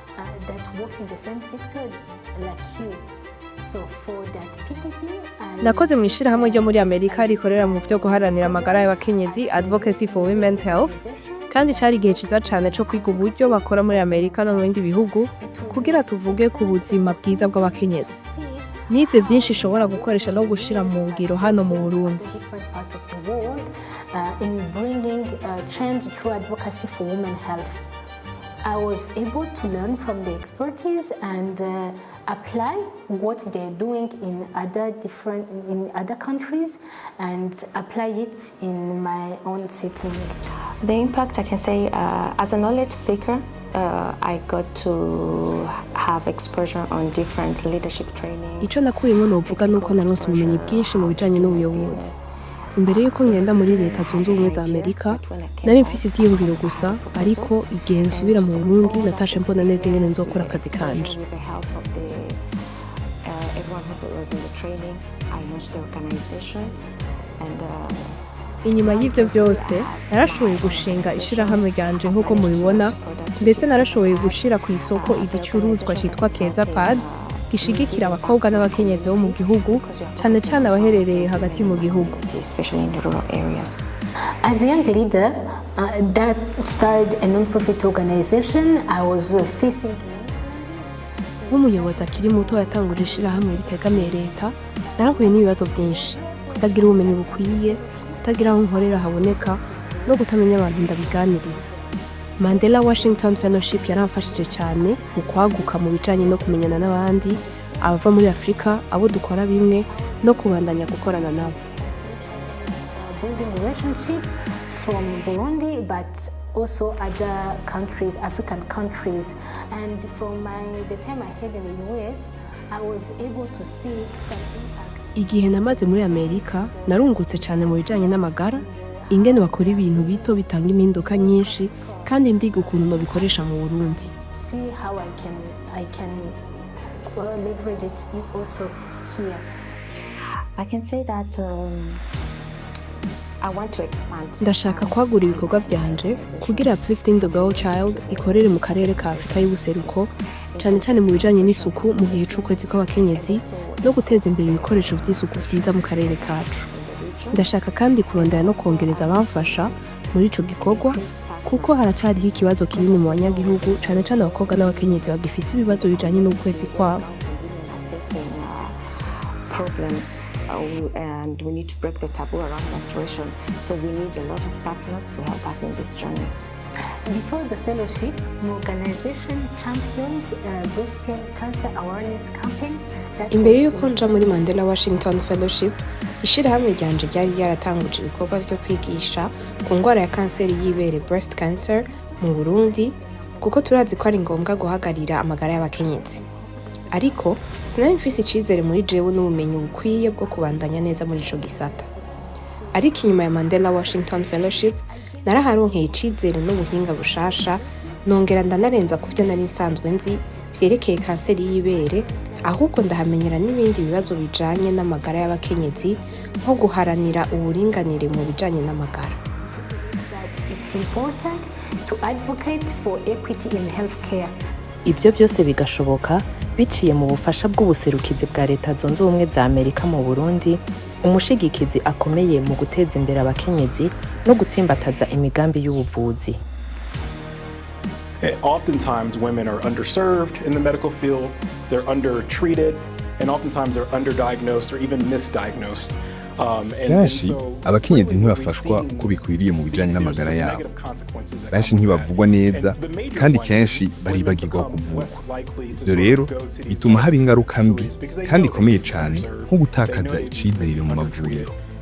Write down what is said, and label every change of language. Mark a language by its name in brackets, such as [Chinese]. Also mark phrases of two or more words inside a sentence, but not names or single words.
[Rundi] Nakoze mu ishirahamwe ryo muri Amerika rikorera mu vyo guharanira amagara y'abakenyezi Advocacy for Women's Health, kandi cari igihe ciza cane co kwiga uburyo bakora muri Amerika no mu bindi bihugu kugira tuvuge ku buzima bwiza bw'abakenyezi. Nize vyinshi ishobora gukoresha no gushira mu ngiro hano mu Burundi. [English] In bringing change through advocacy for women's health. I was able to learn from the expertise and apply what they're doing in other countries and apply it in my own setting. The impact, I can say, as a knowledge seeker, I got to have exposure on different leadership trainings. [Rundi] Ico nakuyemo novuga nuko naronse ubumenyi bwinshi mu bijanye n'ubuyobozi. Imbere yuko ngenda muri leta zunze ubumwe za Amerika, nari mfise ivyiyumviro gusa, ariko igihe nsubira mu Burundi natashe mbona neza ingene nzokora akazi kanje. Inyuma y'ivyo byose, narashoboye gushinga ishirahamwe ryanje nk'uko mubibona, ndetse narashoboye gushira ku isoko igicuruzwa citwa Keza Pads, gishigikira abakobwa n'abakenyezi bo mu gihugu, cane cane abaherereye hagati mu gihugu. [English] As a young leader that started a non-profit organization, I was facing [Rundi] nk'umuyobozi akiri muto yatanguje ishirahamwe ritegamiye leta, narahuye n'ibibazo byinshi, kutagira ubumenyi bukwiye, kutagira aho nkorera haboneka, no kutamenya abantu ndabiganiriza. Mandela Washington Fellowship yaramfashije cyane mu kwaguka mu bijanye no kumenyana n'abandi, abava muri Afrika, abo dukora bimwe, no kubandanya gukorana nabo. [English] Building relationship from Burundi, but also other countries, African countries. And from the time I had in the US, I was able to see some impact. [Rundi] Igihe namaze muri Amerika, narungutse cyane mu bijanye n'amagara, ingene bakora ibintu bito bitanga impinduka nyinshi, kandi ndiga ukuntu nobikoresha mu Burundi. [English] See how I can leverage it also here. I can say that I want to expand. [Rundi] Ndashaka kwagura ibikorwa vyanje kugira [English] uplifting the girl child [Rundi] ikorere mu karere ka Afrika y'ubuseruko, cyane cyane mu bijanye n'isuku mu gihe c'ukwezi kw'abakenyezi no guteza imbere ibikoresho vy'isuku vyiza mu karere kacu. Ndashaka kandi kurondera no kongereza abamfasha muri ico gikorwa kuko haracariho ikibazo kinini mu banyagihugu, cyane cyane abakobwa n'abakenyezi bagifise ibibazo bijanye n'ukwezi kwabo. [English] Problems and we need to break the taboo around menstruation, so we need a lot of partners to help us in this journey. Before the fellowship, my organization championed breast cancer awareness campaign. [Rundi] Imbere yuko nja muri Mandela Washington Fellowship, ishirahamwe ryanje ryari ryaratanguje ibikorwa byo kwigisha ku ngwara ya kanseri y'ibere [English] breast cancer [Rundi] mu Burundi, kuko turazi ko ari ngombwa guhagarira amagara y'abakenyezi. Ariko sinari mfise icizere muri jewe n'ubumenyi bukwiye bwo kubandanya neza muri ico gisata. Ariko inyuma ya Mandela Washington Fellowship, naraharonkeye icizere n'ubuhinga bushasha, nongera ndanarenza ku vyo nari nsanzwe nzi vyerekeye kanseri y'ibere, ahubwo ndahamenyera n'ibindi bibazo bijanye n'amagara y'abakenyezi, nko guharanira uburinganire mu bijanye n'amagara. [English] It's important to advocate for equity in healthcare. [Rundi] Ivyo byose bigashoboka biciye mu bufasha bw'ubuserukizi bwa leta zunze ubumwe za Amerika mu Burundi, umushigikizi akomeye mu guteza imbere abakenyezi no gutsimbataza imigambi y'ubuvuzi. [English] Oftentimes women are underserved in the medical field, they're undertreated, and oftentimes they're underdiagnosed or even misdiagnosed. [Rundi] kenshi abakenyezi ntibafashwa uko bikwiriye mu bijanye n'amagara yabo, benshi ntibavugwa neza kandi kenshi baribagirwa kuvugwa. Ivyo rero bituma haba ingaruka mbi kandi ikomeye cane nko gutakaza icizere mu mavuriro.